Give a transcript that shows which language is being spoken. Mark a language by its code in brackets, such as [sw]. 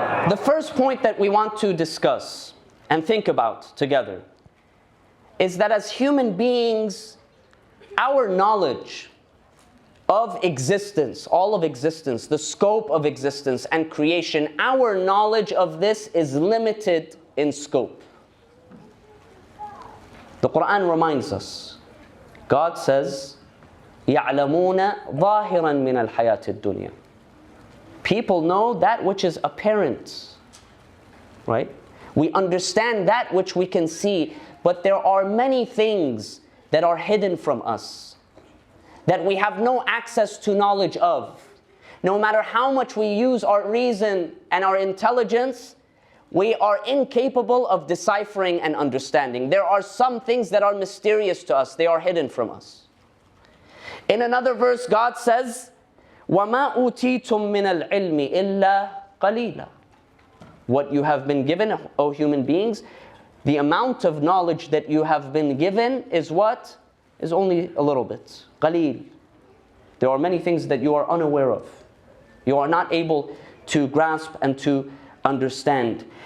[en] The first point that we want to discuss and think about together is that as human beings, our knowledge of existence, all of existence, the scope of existence and creation, our knowledge of this is limited in scope. The Quran reminds us. God says, [ar] يَعْلَمُونَ ظَاهِرًا مِنَ الْحَيَاةِ الدُّنْيَا. [en] People know that which is apparent, right? We understand that which we can see, but there are many things that are hidden from us, that we have no access to knowledge of. No matter how much we use our reason and our intelligence, we are incapable of deciphering and understanding. There are some things that are mysterious to us, they are hidden from us. In another verse, God says, [ar] وَمَا أُوتِيتُم مِّنَ الْعِلْمِ إِلَّا قَلِيلًا. [en] What you have been given, O human beings, the amount of knowledge that you have been given is what? Is only a little bit. [ar] قَلِيل. [en] There are many things that you are unaware of. You are not able to grasp and to understand.